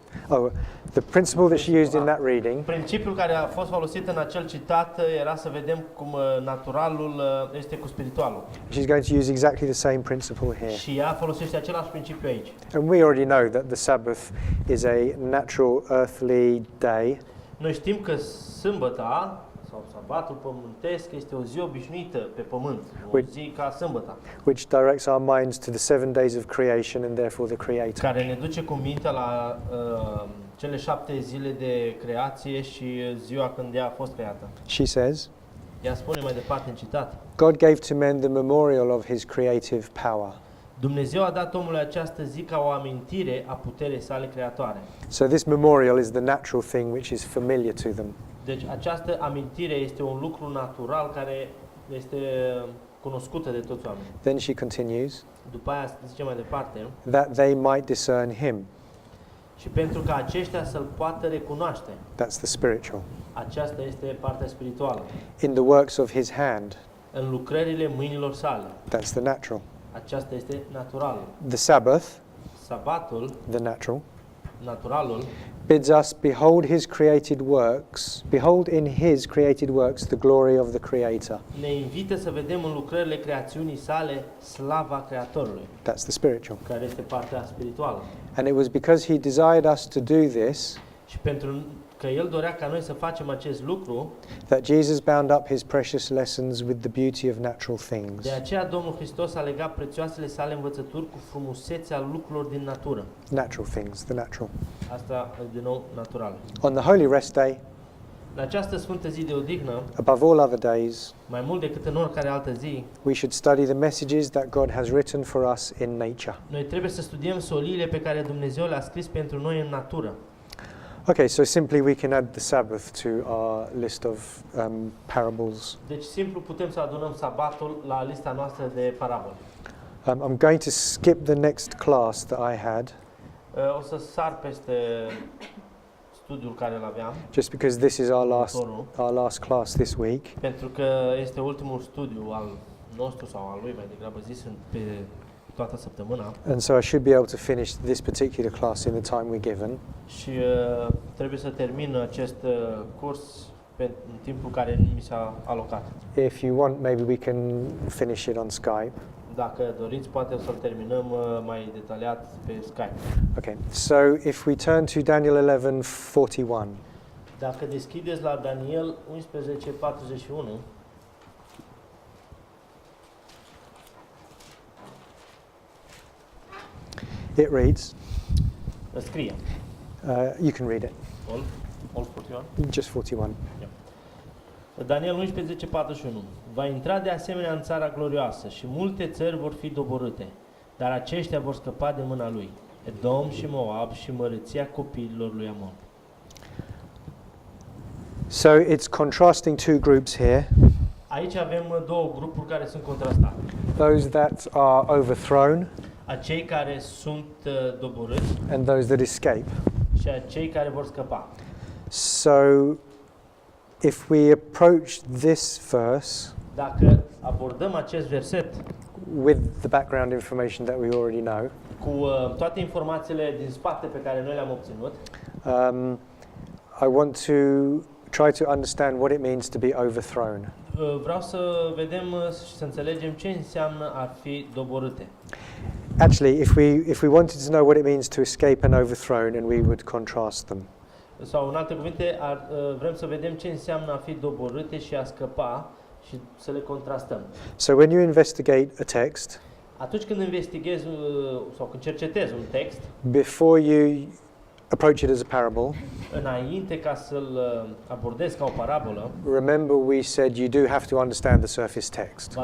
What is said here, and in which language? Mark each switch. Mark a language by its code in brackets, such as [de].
[en] Oh, the principle that she used in that reading [ro] principiul care a fost folosit în acel citat era să vedem cum naturalul este cu spiritualul. [en] she's going to use exactly the same principle here. [ro] Și ea folosește același principiu aici. [en] And we already know that the Sabbath is a natural earthly day, [ro] Noi știm că sâmbăta sau sabatul pământesc este o zi obișnuită pe pământ, o zi ca sâmbăta, [en] which directs our minds to the 7 days of creation and therefore the Creator. [ro] care ne duce cu mintea la cele 7 zile de creație și ziua când ea a fost creată. [en] She says, [ro] Ea spune mai departe în citat: [en] God gave to men the memorial of his creative power. [ro] Dumnezeu a dat omului această zi ca o amintire a puterii sale creatoare. [en] So this memorial is the natural thing which is familiar to them. [ro] Deci această amintire este un lucru natural care este cunoscută de toți oamenii. [en] Then she continues, [ro] După aia zice mai departe: [en] that they might discern him. [ro] și pentru ca aceștia să-l poată recunoaște. [en] That's the spiritual. [ro] Aceasta este partea spirituală. [en] In the works of his hand. [ro] În lucrările mâinilor sale. [en] That's the natural. [ro] Aceasta este naturală. [en] The Sabbath, [ro] Sabatul, [en] the natural, [ro] naturalul, [en] bids us behold his created works, behold in his created works the glory of the Creator. [ro] ne invită să vedem în lucrările creațiunii sale slava Creatorului, [en] That's the spiritual. [ro] care este partea spirituală. [en] And it was because he desired us to do this [ro] Și pentru că El dorea ca noi să facem acest lucru, [en] that Jesus bound up his precious lessons with the beauty of natural things. [ro] de aceea Domnul Hristos a legat prețioasele sale învățături cu frumusețea lucrurilor din natură. [en] Natural things, the natural. [ro] Asta, din nou, natural. [en] On the holy rest day, [ro] În această sfântă zi de odihnă, [en] above all other days, [ro] mai mult decât în oricare altă zi, [en] we should study the messages that God has written for us in nature. [ro] noi trebuie să studiem soliile pe care Dumnezeu le-a scris pentru noi în natură. [en] Okay, so simply we can add the Sabbath to our list of parables. [ro] Deci simplu putem să adunăm sabatul la lista noastră de parabole. [en] I'm going to skip the next class that I had, [ro] O să sar peste studiul care îl aveam, [en] just because this is our [ro] următorul, [en] last class this week. [ro] pentru că este ultimul studiu al nostru sau al lui, mai degrabă zis, pe toată săptămâna. [en] And so I should be able to finish this particular class in the time we're given. [ro] Și trebuie să termin acest curs în timpul care mi s-a alocat. [en] If you want, maybe we can finish it on Skype. [ro] Dacă doriți, poate o să-l terminăm mai detaliat pe Skype. [en] Okay, so if we turn to Daniel 11:41. [ro] Dacă deschideți la Daniel 11:41, [en] it reads, [ro] scrie. [en] you can read it, All 41. just 41. Daniel 11:41. [ro] Va intra de asemenea în țara glorioasă și multe țări vor fi doborâte, dar aceștia vor scăpa de mâna lui, Edom și Moab și măreția copiilor lui Amon. [en] So it's contrasting two groups here. [ro] Aici avem două grupuri care sunt contrastate. [en] Those that are overthrown [ro] Acei care sunt doborâți [en] and those that escape. [ro] și acei care vor scăpa. [en] So if we approach this verse [ro] Dacă abordăm acest verset [en] with the background information that we already know, [ro] cu toate informațiile din spate pe care noi le-am obținut, [en] I want to try to understand what it means to be overthrown. [ro] Vreau să vedem și să înțelegem ce înseamnă a fi doborâte. [en] Actually, if we wanted to know what it means to escape an overthrown, and we would contrast them. [ro] Sau în alte cuvinte, vrem să vedem ce înseamnă a fi doborâte și a scăpa și să le contrastăm. [en] So when you investigate a text, [ro] Atunci când investighezi sau când cercetezi un text, [en] before you approach it as a parable, [ro] înainte ca să-l abordezi ca o parabolă, [en] remember we said you do have to understand the surface text.